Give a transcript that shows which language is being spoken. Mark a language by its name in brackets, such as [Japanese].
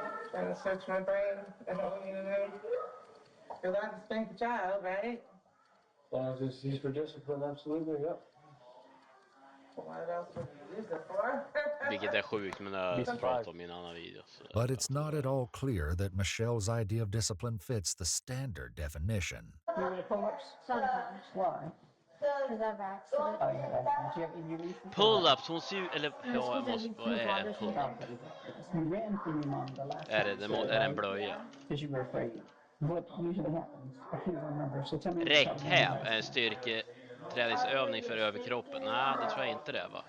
[English] Trying to search my brain. I don't even know. You're allowed to spank a child, right? As long as it's used for discipline, absolutely, yep. What else would you use it for? [Swedish] Vilket är sjukt, men det har jag pratat om i en annan video. [English] But it's not at all clear that Michelle's idea of discipline fits the standard definition. You want to pull-ups? Sometimes. Why? Because I've accidents. Oh, you have accidents. You have injuries? [Swedish] Pull-ups, hon ser ju... Eller ja, jag måste... Vad är en pull-up? [English] You ran from your mom the last [Swedish] Är det en blöja? [English] because you were afraid. What usually happens? I can't remember. So tell me. [Swedish] Räckhäv är en styrketräningsövning för överkroppen. Nej, det tror jag inte det va?